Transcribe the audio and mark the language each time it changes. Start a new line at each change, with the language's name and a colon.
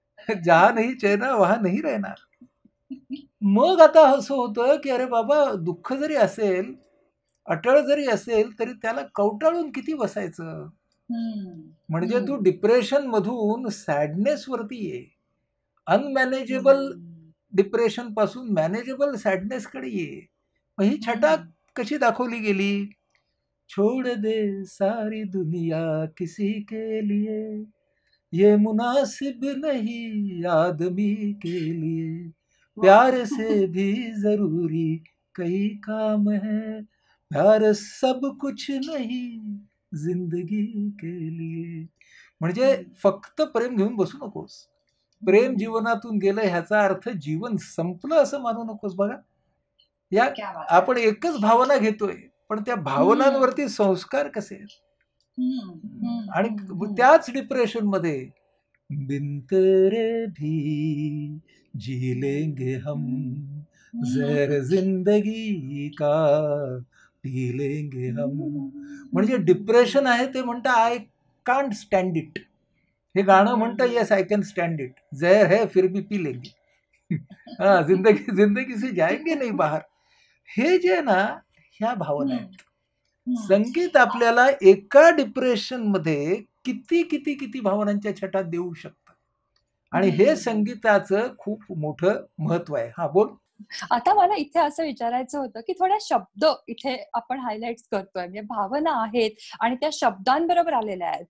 Marathi: जहा नाही चैना वहा नाही राहणार. मग आता असं होतं की अरे बाबा दुःख जरी असेल अटळ जरी असेल तरी त्याला कवटाळून किती बसायचं. म्हणजे तू डिप्रेशन मधून सॅडनेस वरती ये. अनमॅनेजेबल डिप्रेशन पासून मॅनेजेबल सॅडनेस कडे ये. मग ही छटा कशी दाखवली गेली?
Hindi: छोड़ दे सारी दुनिया किसी के लिए ये मुनासिब नहीं आदमी के लिए प्यार से भी जरूरी कई काम है प्यार सब कुछ नहीं जिंदगी के लिए.
Marathi: म्हणजे फक्त प्रेम घेऊन बसू नकोस. प्रेम जीवनातून गेलं ह्याचा अर्थ जीवन संपलं असं मानू नकोस. बघा या आपण एकच भावना घेतोय पण त्या भावनांवरती संस्कार कसे आहेत. आणि त्याच डिप्रेशन मध्ये
Hindi: बिन तेरे भी जी लेंगे हम जहर जिंदगी का पी लेंगे हम.
Marathi: म्हणजे डिप्रेशन आहे ते म्हणता
English: I can't stand it.
Marathi: हे गाणं म्हणतं
English: Yes I can stand it.
Hindi: जहर है फिर भी पी लेंगे. जिंदगी से जाएंगे नहीं बाहर.
Marathi: हे जे ना ह्या भावना आहेत. संगीत आपल्याला एका डिप्रेशन मध्ये किती किती किती भावनांच्या छटा देऊ शकतं. आणि हे संगीताचं खूप मोठं महत्व आहे. हा बोल. आता मला इथे असं विचारायचं होतं की थोड्या शब्द इथे आपण हायलाइट करतोय, म्हणजे भावना आहेत आणि त्या शब्दांबरोबर आलेल्या आहेत.